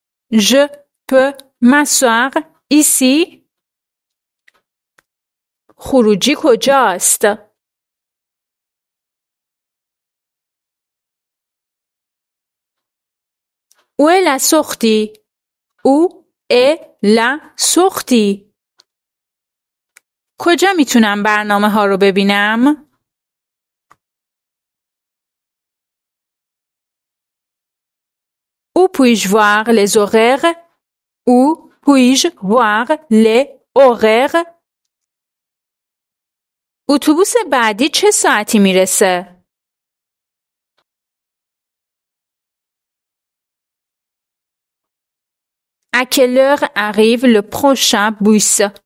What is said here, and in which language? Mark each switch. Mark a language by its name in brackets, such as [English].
[French] Je peux m'asseoir ici? [Persian] خروجی کجاست؟ [French] Où est la sortie? Où est la sortie? [Persian] کجا میتونم برنامه ها رو ببینم؟ [French] Où puis-je voir les horaires? Où puis-je voir les horaires? [Persian] اتوبوس بعدی چه ساعتی میرسه؟ [French] À quelle heure arrive le prochain bus?